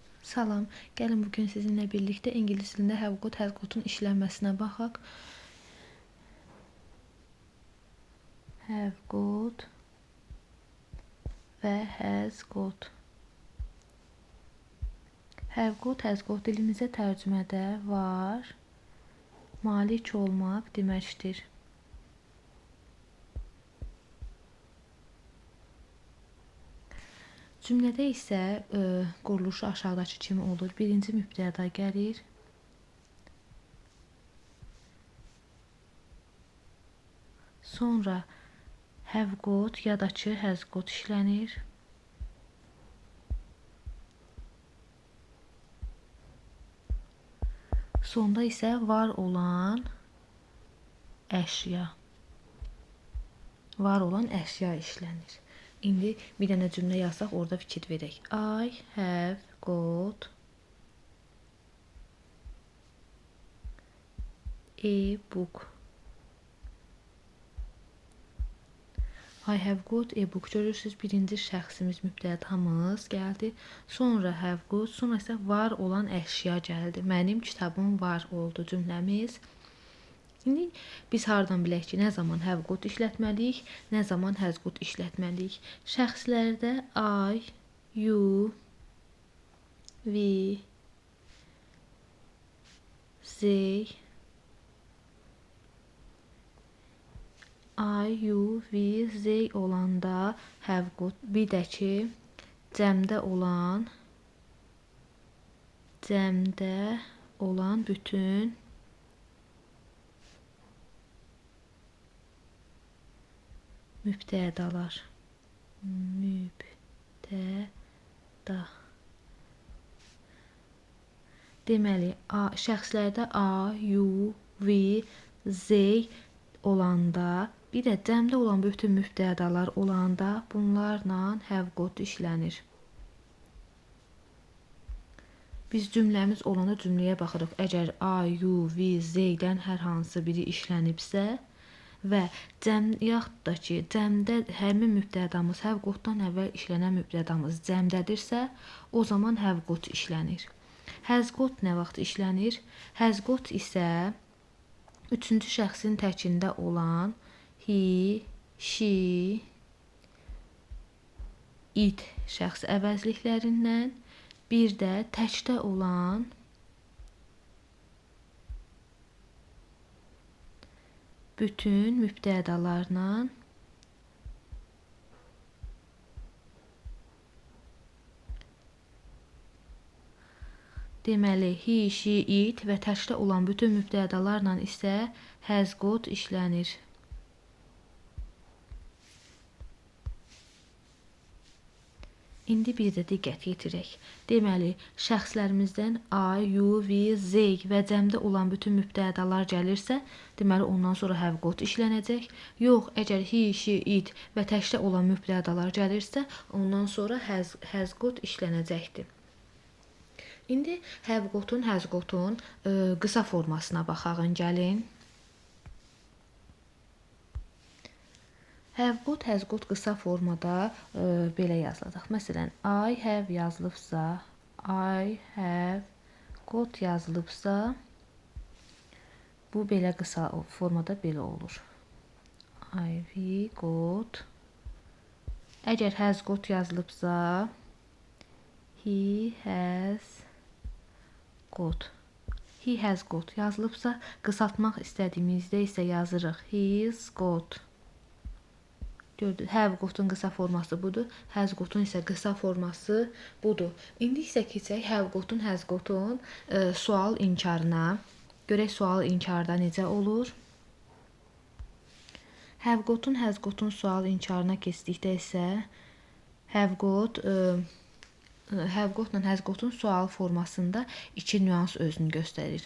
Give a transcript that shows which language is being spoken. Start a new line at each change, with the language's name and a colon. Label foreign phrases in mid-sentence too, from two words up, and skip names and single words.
Azerbaijani: Salam, gəlin bugün sizinlə birlikdə ingilis dilində
English: have got, has got-un
Azerbaijani: işlənməsinə baxaq.
English: Have got və has got. Have got, has got
Azerbaijani: dilimizə tərcümədə var, malik olmaq deməkdir. Cümlədə isə quruluşu aşağıdakı kimi olur. Birinci mübtəda gəlir. Sonra
English: have got
Azerbaijani: ya da ki
English: has got
Azerbaijani: işlənir. Sonda isə var olan əşya. Var olan əşya işlənir. İndi bir dənə cümlə yazsaq, orada fikir verək.
English: I have got a book. I have got a book.
Azerbaijani: Görürsünüz, birinci şəxsimiz, mübtədamız gəldi.
English: Sonra have got,
Azerbaijani: sonra isə var olan əşya gəldi. Mənim kitabım var oldu cümləmiz. İndi biz hardan bilək ki, nə zaman
English: have got
Azerbaijani: işlətməliyik, nə zaman
English: has got
Azerbaijani: işlətməliyik?
English: Şəxslərdə I, you, we, they, I, you, we, they olanda have got,
Azerbaijani: bir də ki, cəmdə olan bütün mübtədalar. Deməli, şəxslərdə
English: A, you, we, they
Azerbaijani: olanda, bir də cəmdə olan bütün mübtədalar olanda bunlarla
English: have got
Azerbaijani: işlənir. Biz cümləmiz olanda cümləyə baxırıq.
English: Əgər I, you, we,
Azerbaijani: they-dən hər hansı biri işlənibsə və yaxud da ki, cəmdə həmin mübtədamız
English: have got-dan
Azerbaijani: əvvəl işlənən mübtədamız cəmdədirsə, o zaman
English: have got
Azerbaijani: işlənir.
English: Has got
Azerbaijani: nə vaxt işlənir?
English: Has got
Azerbaijani: isə üçüncü şəxsin təkində olan
English: he, she,
Azerbaijani: it şəxs əvəzliklərindən, bir də təkdə olan bütün mübtədalarla deməli,
English: he, she, it
Azerbaijani: və təkdə olan bütün mübtədalarla isə
English: has got
Azerbaijani: işlənir. İndi bir də diqqət yetirək. Deməli, şəxslərimizdən
English: I, you, we, they
Azerbaijani: və cəmdə olan bütün mübtədalar gəlirsə, deməli, ondan sonra
English: have got
Azerbaijani: işlənəcək. Yox, əgər
English: he, she, it
Azerbaijani: və təkdə olan mübtədalar gəlirsə, ondan sonra
English: has got
Azerbaijani: işlənəcəkdir. İndi
English: have got-un, has got-un
Azerbaijani: qısa formasına baxağın gəlin.
English: Have got, has got
Azerbaijani: qısa formada belə yazılacaq. Məsələn,
English: I have
Azerbaijani: yazılıbsa,
English: I have got
Azerbaijani: yazılıbsa, bu belə qısa formada belə olur.
English: I, we, got. Əgər has got yazılıbsa, he has got. He has got
Azerbaijani: yazılıbsa, qısaltmaq istədiyimizdə isə yazırıq
English: he's got. Have got-un
Azerbaijani: qısa forması budur.
English: Has got-un
Azerbaijani: isə qısa forması budur. İndi isə keçək
English: have got-un, has got-un
Azerbaijani: sual inkarına. Görək sual inkarda necə olur.
English: Have got-un, has got-un
Azerbaijani: sual inkarına keçdikdə isə
English: have got-la has got-un
Azerbaijani: sual formasında iki nüans özünü göstərir.